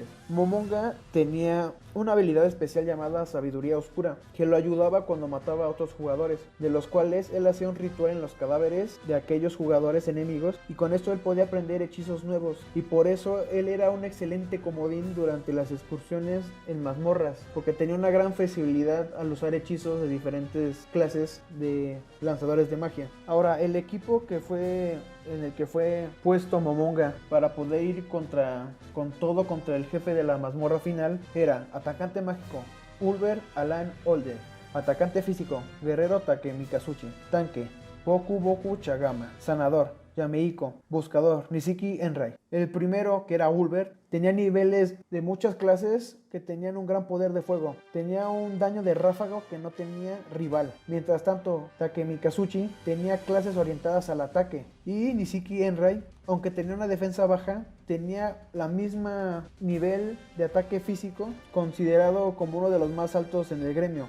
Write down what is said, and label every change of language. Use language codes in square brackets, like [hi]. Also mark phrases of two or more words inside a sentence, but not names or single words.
[es] Momonga tenía una habilidad especial llamada Sabiduría Oscura, que lo ayudaba cuando mataba a otros jugadores, de los cuales él hacía un ritual en los cadáveres de aquellos jugadores enemigos, y con esto él podía aprender hechizos nuevos, y por eso él era un excelente comodín durante las excursiones en mazmorras, porque tenía una gran flexibilidad al usar hechizos de diferentes clases de lanzadores de magia. Ahora, el equipo en el que fue puesto Momonga para poder ir contra el jefe de la mazmorra final era atacante mágico Ulver Alan Older, atacante físico Guerrero Takemikazuchi, tanque Boku Chagama, sanador Yameiko, buscador Nishiki Enrai. El primero, que era Ulver, tenía niveles de muchas clases que tenían un gran poder de fuego. Tenía un daño de ráfago que no tenía rival. Mientras tanto, Takemikazuchi tenía clases orientadas al ataque. Y Nishiki Enrai, aunque tenía una defensa baja, tenía la misma nivel de ataque físico, considerado como uno de los más altos en el gremio.